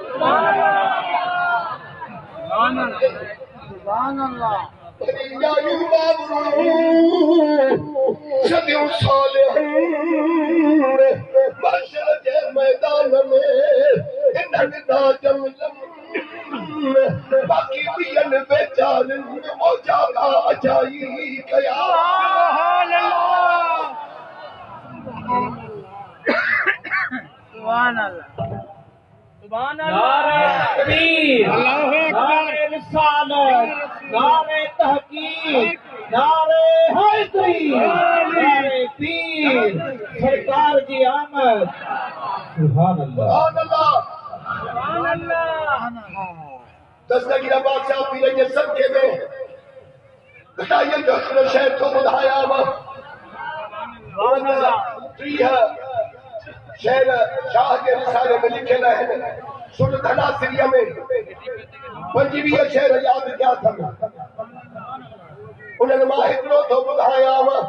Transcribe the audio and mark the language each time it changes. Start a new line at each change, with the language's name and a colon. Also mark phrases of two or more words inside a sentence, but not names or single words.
Sindhi: भली जायूं माबरू सदियूं साल माशर जे मैदान में इन्हनि ना जमलनि बाक़ी ॿियनि बेचारनि मौजा का अजाई कया
Urdu: نعرۂ تکبیر، نعرۂ رسالت، نعرۂ تحقیق، نعرۂ حیدری، نعرۂ پیر، سرکار کی آمد.
Arabic: سبحان الله, سبحان الله.
Sindhi: दस्तगीर बादशाह पीर जे सदके में घटाइयन जो हिकिड़ो शहर थो ॿुधायां शहर शाह जे रिसाले में लिखियल आहिनि सुन धनासिरीअ में 25 शहर यादि कया अथनि उन्हनि मां हिकिड़ो थो ॿुधायां